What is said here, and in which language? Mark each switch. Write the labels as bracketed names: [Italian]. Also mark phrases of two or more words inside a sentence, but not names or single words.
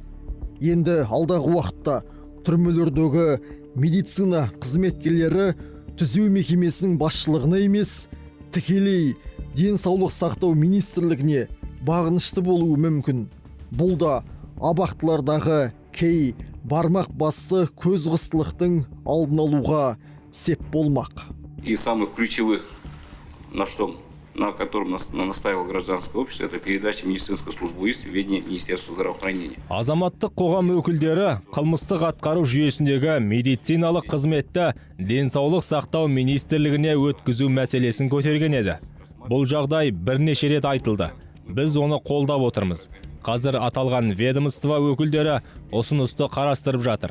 [Kazakh] Енді алдағы уақытта түрмелердегі медицина қызметкерлері түзеу мекемесінің басшылығына емес, тікелей денсаулық сақтау министрлігіне бағынышты болуы мүмкін. Бұл да абақтылардағы кей бармақ басты көз қыстылықтың алдын алуға сеп болмақ. [Russian] И самых ключевых, на котором настаивало гражданское общество, это передача медицинской службы в ведение Министерства здравоохранения. [Kazakh] Азаматтық қоғам өкілдері қылмыстық атқару жүйесіндегі медициналық қызметті денсаулық сақтау министрлігіне өткізу мәселесін көтерген еді. Бұл жағдай бірнеше рет айтылды. Біз оны қолдап отырмыз. Қазір аталған ведомство өкілдері ұсынысты қарастырып жатыр.